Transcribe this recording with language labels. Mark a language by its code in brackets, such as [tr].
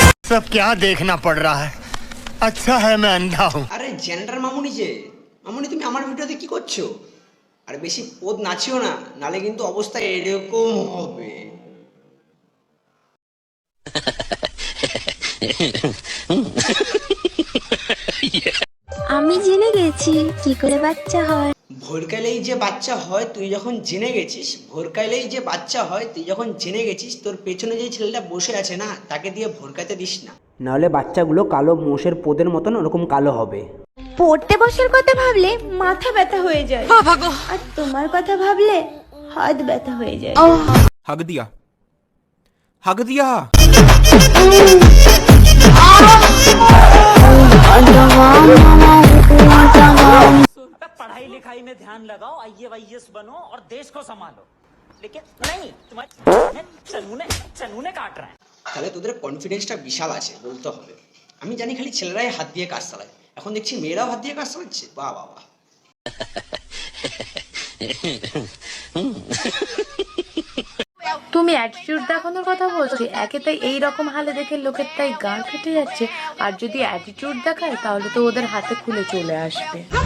[hi] सब क्या देखना पड़ रहा है, अच्छा है मैं अंधा हूँ। [bn] আরে জেনারেটর মামুনি, যে মামুনি তুমি আমার ভিডিওতে কি করছো? আর বেশি পদ নাচিও না, নালে কিন্তু অবস্থা এরকম হবে। আমি জেনে গেছি কি করে বাচ্চা হয়। ভোরকালেই যে বাচ্চা হয় তুই যখন জেনে গেছিস, ভোরকালেই যে বাচ্চা হয় তুই যখন জেনে গেছিস, তোর পেছনে যে ছেলেটা বসে আছে না, তাকে দিয়ে ভোরকাতে দিস না, নাহলে বাচ্চাগুলো কালো মোষের পোদের মতন ওরকম কালো হবে। পড়তে বসার কথা ভাবলে মাথা ব্যথা হয়ে যায়, আর তোমার কথা ভাবলে হাত ব্যথা হয়ে যায়। [hi] हक दिया, हक दिया। पढ़ाई लिखाई में ध्यान लगाओ, IAS बनो और देश को संभालो, लेकिन नहीं तुम्हारे चनूने काट रहे हैं। [bn] তাহলে তোদের কনফিডেন্সটা বিশাল আছে বলতে হবে। আমি জানি খালি ছেলেরাই হাত দিয়ে কাজ চালায়, এখন দেখছি মেয়েরাও হাত দিয়ে কাজ চালাচ্ছে। বাহ বাহ বাহ। তুমি অ্যাটিটিউড দেখানোর কথা বলছি, একে তাই এই রকম হালে দেখে লোকের তাই গাল ফেটে যাচ্ছে, আর যদি অ্যাটিটিউড দেখায় তাহলে তো ওদের হাতে খুলে চলে আসবে।